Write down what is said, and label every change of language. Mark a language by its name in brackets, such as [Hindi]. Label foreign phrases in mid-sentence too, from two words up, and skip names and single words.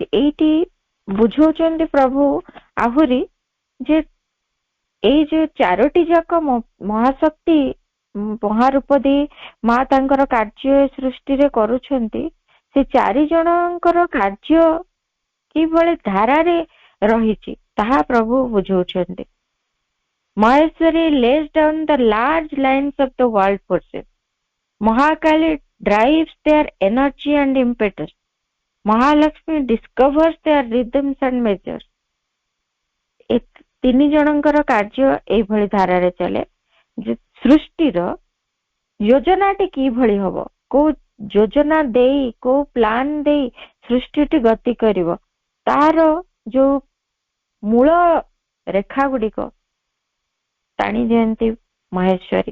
[Odia] ଏଇଠି ବୁଝଉଛନ୍ତି ପ୍ରଭୁ ଆହୁରି ଯେ ଏଇ ଯୋଉ ଚାରୋଟି ଯାକ ମହାଶକ୍ତି ମହାରୂପ ଦେଇ ମା ତାଙ୍କର କାର୍ଯ୍ୟ ସୃଷ୍ଟିରେ କରୁଛନ୍ତି, ସେ ଚାରି ଜଣଙ୍କର କାର୍ଯ୍ୟ କିଭଳି ଧାରାରେ ରହିଛି ତାହା ପ୍ରଭୁ ବୁଝଉଛନ୍ତି। [English] ମହେଶ୍ୱରୀ lays down the large lines of the world forces. Mahakali drives their energy and impetus. Mahalakshmi discovers their rhythms and measures. [Odia] ତିନି ଜଣଙ୍କର କାର୍ଯ୍ୟ ଏଇଭଳି ଧାରାରେ ଚାଲେ ଯେ ସୃଷ୍ଟିର ଯୋଜନାଟି କିଭଳି ହବ, କୋଉ ଯୋଜନା ଦେଇ, କୋଉ ପ୍ଲାନ ଦେଇ ସୃଷ୍ଟିଟି ଗତି କରିବ, ତାର ଯୋଉ ମୂଳ ରେଖା ଗୁଡିକ ଟାଣି ଦିଅନ୍ତି ମହେଶ୍ୱରୀ।